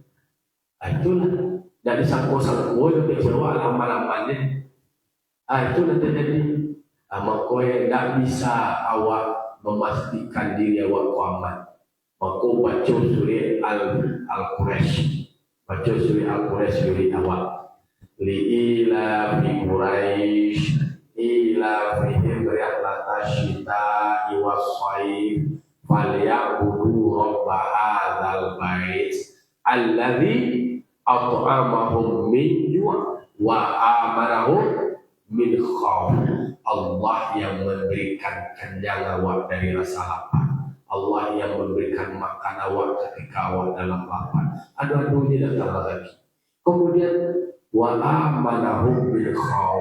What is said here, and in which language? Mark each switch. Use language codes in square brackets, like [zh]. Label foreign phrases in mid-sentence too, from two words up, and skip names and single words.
[id] Itulah dari sangko-sangko itu kecewa lama-lamanya. Itu nanti jadi maka tidak bisa awak memastikan diri awak aman. Maka baca surah Al-Quraish, baca surah Al-Quraish surah awak. [ar] لإيلاف قريش إيلافهم رحلة الشتاء والصيف. فليعبدوا رب هذا البيت الذي أطعمهم من جوع وآمنهم من خوف. [id] Allah yang memberikan kenyang awak dari rasa lapar. Allah yang memberikan makan awak ketika awak dalam lapar. Adu-adunya datang lagi. Kemudian [ar] وآمنهم من خوف.